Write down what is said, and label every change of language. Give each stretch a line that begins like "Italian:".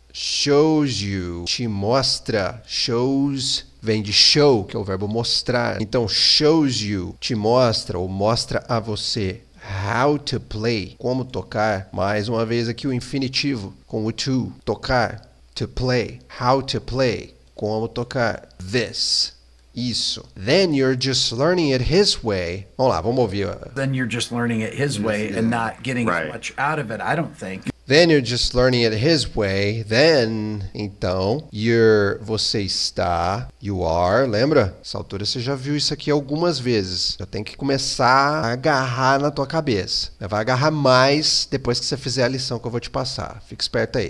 Portuguese: Shows you, te mostra, shows, vem de show, que é o verbo mostrar. Então, shows you, te mostra ou mostra a você.
English: How to play,
Portuguese: como tocar. Mais uma vez aqui o infinitivo com o to, tocar.
English: To play. How to play.
Portuguese: Como tocar.
English: This.
Portuguese: Isso.
English: Then you're just learning it his way.
Portuguese: Vamos lá, vamos ouvir.
English: Then you're just learning it his way and not getting as much out of it, I don't think. Then you're just learning it his way.
Portuguese: Then, então, você está, you are, lembra? Essa altura você já viu isso aqui algumas vezes. Já tem que começar a agarrar na tua cabeça. Vai agarrar mais depois que você fizer a lição que eu vou te passar. Fica esperto aí.